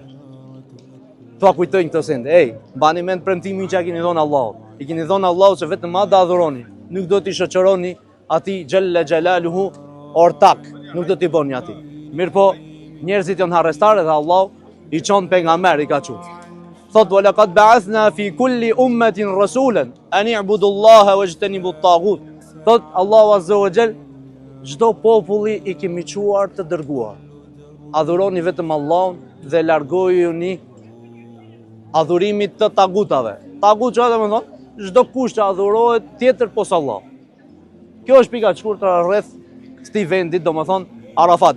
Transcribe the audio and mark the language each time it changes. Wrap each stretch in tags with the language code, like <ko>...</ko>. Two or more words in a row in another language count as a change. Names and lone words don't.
<sq>Thua kujtojnë këtë sende. Ej, mbani mend premtimin që ja keni thonë Allahut. I keni thonë Allahut se vetëm atë adhuroni. Nuk do t'i shoqëroni atij</sq> <ar>جل جلاله</ar> <sq>ortak, nuk do t'i bëni atij. Mirë po, njerëzit janë harrestarë dhe Allah I çon pejgamber I ka çu.</sq> <ar>Thot ولقد بعثنا في كل أمة رسولا أن اعبدوا الله واجتنبوا الطاغوت.</ar> <sq>Thot</sq> <ar>الله عز وجل,</ar> <sq>çdo populli I kemi çuar të dërguar. Adhuroni vetëm Allahun dhe largojuni adhurimit të tagutave. Tagut çfarë do të thonë? Çdo kush që adhurohet tjetër posa Allah. Kjo është pika e shkurtër rreth këtij vendit, domethënë Arafatit.</sq>